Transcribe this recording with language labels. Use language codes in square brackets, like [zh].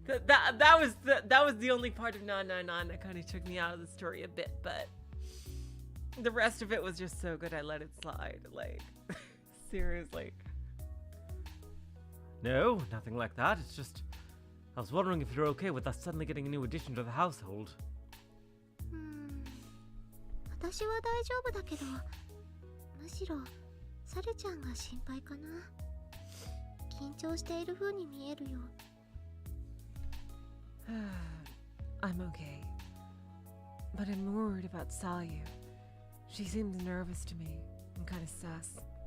[en] that was the only part of 999 that kind of took me out of the story a bit, but the rest of it was just so good I let it slide. Like, seriously. No, nothing like that. It's just, I was wondering if you're okay with us suddenly getting a new addition to the household. [ja] 私は大丈夫だけど、むしろサルちゃんが心配かな。緊張している風に見えるよ。 [en] I'm okay, but I'm worried about Salyu. She seems nervous to me and kind of sus.